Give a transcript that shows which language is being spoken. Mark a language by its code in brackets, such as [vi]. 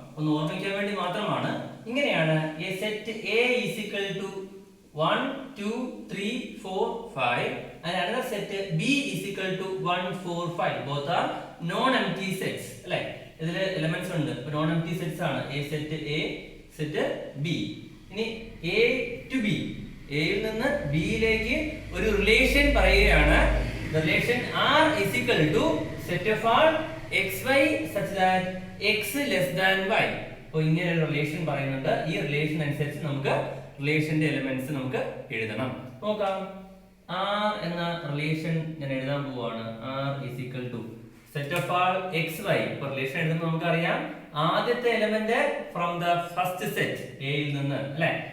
[ml] ഒന്ന് ഓർമ്മിക്കാൻ വേണ്ടി മാത്രമാണ്. ഇങ്ങനെയാണ് [en] A set A is equal to 1 2 3 4 5 and another set b is equal to 1 4 5. both are non empty sets. [ml] അല്ലേ? ഇതിലെ എലിമെന്റ്സ് ഉണ്ട്. നോൺ എംപ്റ്റി സെറ്റ്സ് ആണ്. [en] A set A, set B. [ml] ഇനി എ ടു ബി, എയിൽ നിന്ന് ബിയിലേക്ക് ഒരു റിലേഷൻ പറയുകയാണ്. [en] Relation r is equal to set of r xy such that x less than y. [ml] അപ്പോൾ ഇങ്ങനെ ഒരു റിലേഷൻ പറയുന്നുണ്ട്. ഈ റിലേഷൻ അനുസരിച്ച് നമുക്ക് റിലേഷന്റെ എലിമെന്റ്സ് നമുക്ക് എഴുതണം. നോക്കാം. r എന്ന റിലേഷൻ ഞാൻ എഴുതാൻ പോവാണ്. [en] r is equal to set of r xy. [ml] ഇപ്പോൾ റിലേഷൻ എഴുതുമ്പോൾ നമുക്കറിയാം ആദ്യത്തെ element [en] from the first set [ml] എയിൽ നിന്ന്, അല്ലെ?